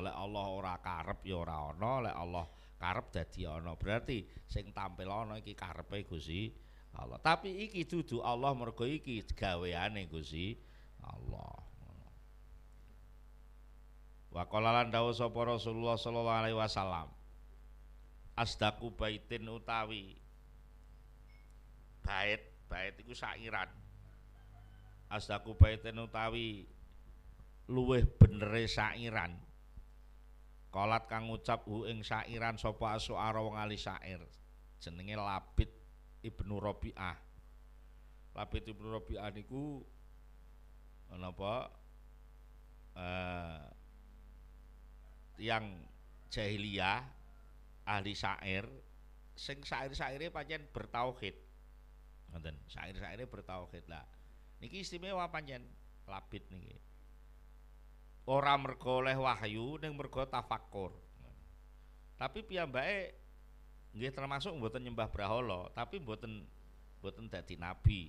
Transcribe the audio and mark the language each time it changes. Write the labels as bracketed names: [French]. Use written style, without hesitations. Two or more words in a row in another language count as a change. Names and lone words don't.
[Javanese] Lek Allah ora karep ya ora ana, lek Allah karep dadi ana. Berarti sing tampil ana iki karepe Gusti Allah. Tapi iki dudu Allah mergo iki gaweane Gusti Allah. [Arabic] وقال [Javanese] lan dawuh sapa Rasulullah [Arabic] صلى الله عليه وسلم. أصدق بيت [Javanese] utawi bait iku sairan. [Arabic] أصدق بيت [Javanese] utawi luweh benere sairan. Kolat kang ngucap ing sairan sapa asy'ara wong ahli syair. Jenenge Labid Ibnu Rabi'ah. Labid Ibnu Rabi'ah niku napa yang jahiliyah ahli syair sing syair-syaire pancen bertauhid. Ngoten, syair-syaire bertauhid lah. Niki istimewa pancen Labid niki. Ora mergo oleh wahyu ning mergo tafakkur. Tapi piyambake nggih termasuk mboten nyembah brahala, tapi mboten dadi nabi.